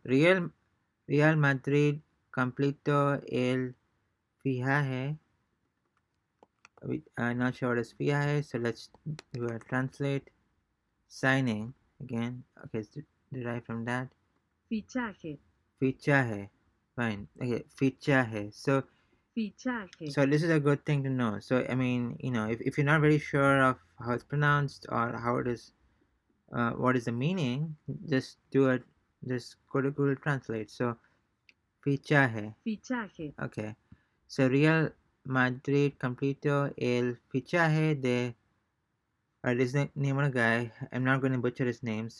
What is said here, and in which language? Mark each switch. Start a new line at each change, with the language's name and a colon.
Spanish: Real Madrid completó el fichaje.
English: I'm not sure what is fichaje, so let's do a translate. Signing again. Okay, it's derived from that.
Spanish: Fichaje.
English: Fichaje. Fine. Okay, fichaje. So
Spanish: Fichaje.
English: so this is a good thing to know. So I mean, if you're not very sure of how it's pronounced or how it is, what is the meaning, just do it. Just go to Google Translate. So fichaje.
Spanish: Fichaje.
English: Okay.
Spanish: So Real Madrid completó el fichaje de.
English: This is the name of the guy. I'm not going to butcher his name.